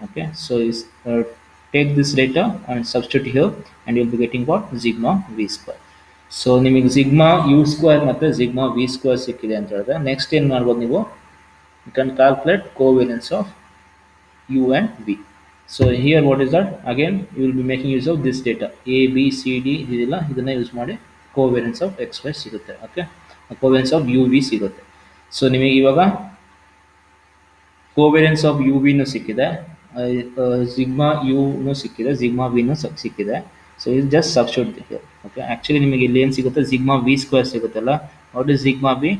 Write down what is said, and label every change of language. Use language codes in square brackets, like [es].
[en] Okay, so is take this data and substitute here and you will be getting what? Sigma v square. [kn] So ನಿಮಗೆ sigma you square ಮತ್ತು sigma V square ಸಿಕ್ಕಿದೆ ಅಂತ ಹೇಳಿದ್ರೆ next ಏನು ಮಾಡ್ಬೋದು ನೀವು? [en] You can calculate covariance of u and v. So here what is that? Again you will be making use of this data a b c d [kn] ಇದೆಲ್ಲ ಇದನ್ನ use ಮಾಡಿ covariance of X Y ಸಿಗುತ್ತೆ. Okay, covariance of you V ಸಿಗುತ್ತೆ. So ನಿಮಗೆ ಇವಾಗ covariance of you ವಿನೂ ಸಿಕ್ಕಿದೆ, sigma ಯುನೂ ಸಿಕ್ಕಿದೆ, sigma ವಿನೂ ಸಿಕ್ಕಿದೆ. ಸೊ ಇದು [en] Just substitute here. [kn] Okay, actually ನಿಮಗೆ ಇಲ್ಲಿ ಏನು ಸಿಗುತ್ತೆ? ಸಿಗ್ಮಾ ವಿ ಸ್ಕ್ವೇರ್ ಸಿಗುತ್ತಲ್ಲ. [en] What is sigma v?